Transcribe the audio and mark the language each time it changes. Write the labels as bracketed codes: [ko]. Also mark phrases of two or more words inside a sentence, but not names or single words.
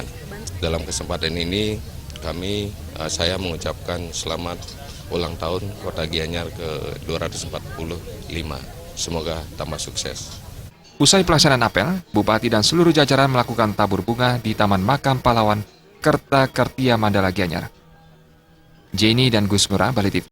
[id] Dalam kesempatan ini, saya mengucapkan selamat ulang tahun Kota Gianyar ke-245. Semoga tambah sukses. Usai pelaksanaan apel, Bupati dan seluruh jajaran melakukan tabur bunga di Taman Makam Pahlawan Kerta Kertia Mandala Gianyar. Jenny dan Gus Ngurah, Bali TV.